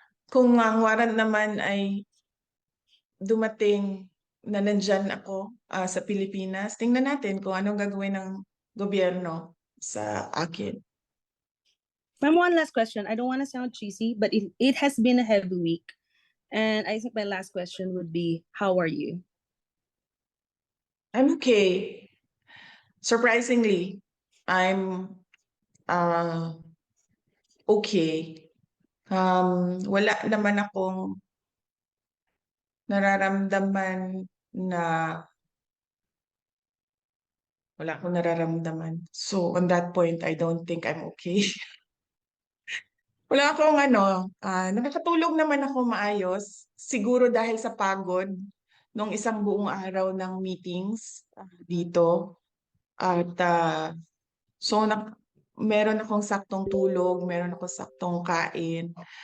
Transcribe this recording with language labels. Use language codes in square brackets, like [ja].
[tl] Kung ang warrant naman ay dumating na nandyan ako sa Pilipinas, tingnan natin kung anong gagawin ng gobyerno sa akin. [en] Ma'am, one last question. I don't want to sound cheesy, but it has been a heavy week. And I think my last question would be, how are you? I'm okay. Surprisingly, I'm okay. Wala naman akong nararamdaman na wala akong nararamdaman. So on that point, I don't think I'm okay. [tl] Wala akong nakakatulog naman ako maayos. Siguro dahil sa pagod nung isang buong araw ng meetings dito. At so meron akong saktong tulog, meron akong saktong kain.